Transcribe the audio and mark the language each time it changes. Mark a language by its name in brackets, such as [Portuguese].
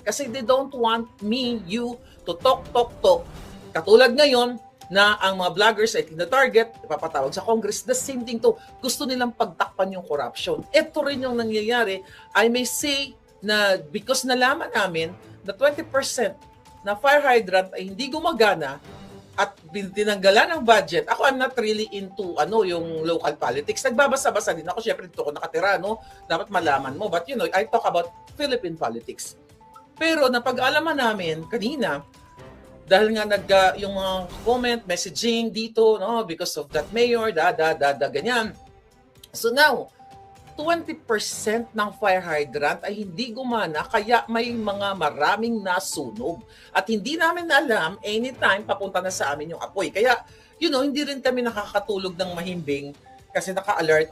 [Filipino] Kasi [English] they don't want you to talk. [Filipino] Katulad ngayon na ang mga vloggers ay tina-target, ipapatawag sa Congress, [English] the same thing to. [Filipino] Gusto nilang pagtakpan yung corruption. Ito rin yung nangyayari. [English] I may say [Filipino] na because nalaman namin na 20% na fire hydrant ay hindi gumagana at tinanggalan ng budget. [English] Ako, I'm not really into yung local politics. [Filipino] Nagbabasa-basa din ako. Syempre, dito ako nakatira, no? Dapat malaman mo. [English] But, I talk about Philippine politics. [Filipino] Pero, napag-alaman namin kanina, dahil nga yung mga comment, messaging dito, no? [English] Because of that mayor, [Filipino] ganyan. So now, 20% ng fire hydrant ay hindi gumana kaya may mga maraming nasunog. At hindi namin alam anytime papunta na sa amin yung apoy. Kaya, hindi rin kami nakakatulog ng mahimbing kasi naka-alert.